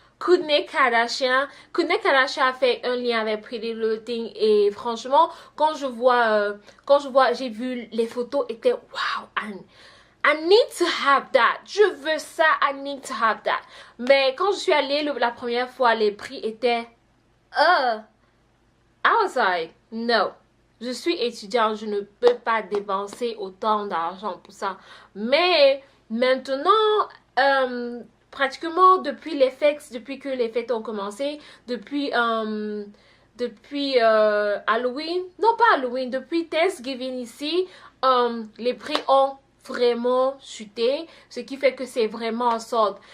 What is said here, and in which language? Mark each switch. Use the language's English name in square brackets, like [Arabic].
[French] Kourtney Kardashian a fait un lien avec Pretty Little Thing, et franchement, quand je vois, j'ai vu les photos, étaient [English] wow, I need to have that. [French] Je veux ça, [English] I need to have that. [French] Mais quand je suis allée la première fois, les prix étaient [English] I was like, no. [French] Je suis étudiante, je ne peux pas dépenser autant d'argent pour ça. Mais maintenant, pratiquement depuis que les fêtes ont commencé, depuis Halloween, non pas Halloween, depuis Thanksgiving ici, les prix ont vraiment chuté, ce qui fait que c'est vraiment en solde.